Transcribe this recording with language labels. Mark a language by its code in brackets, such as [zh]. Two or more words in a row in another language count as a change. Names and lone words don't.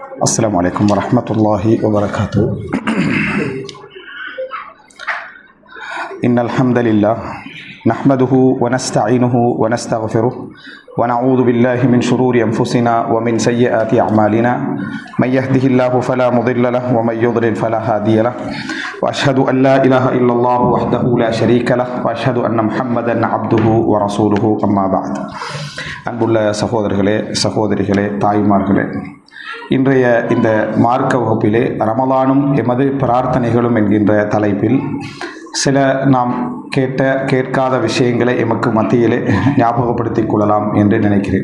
[ar] السلام عليكم ورحمة الله وبركاته. إن الحمد لله نحمده ونستعينه ونستغفره ونعوذ بالله من شرور أنفسنا ومن سيئات أعمالنا من يهده الله فلا مضل له ومن يضلل فلا هادي له وأشهد أن لا إله إلا الله وحده لا شريك له وأشهد أن محمدا عبده ورسوله أما بعد. [ta] அன்புள்ள சகோதரிகளே தாய்மார்களே, இன்றைய இந்த மார்க்க வகுப்பிலே ரமலானும் எமது பிரார்த்தனைகளும் என்கின்ற தலைப்பில் சில நாம் கேட்காத விஷயங்களை எமக்கு மத்தியிலே ஞாபகப்படுத்திக் கொள்ளலாம் என்று நினைக்கிறேன்.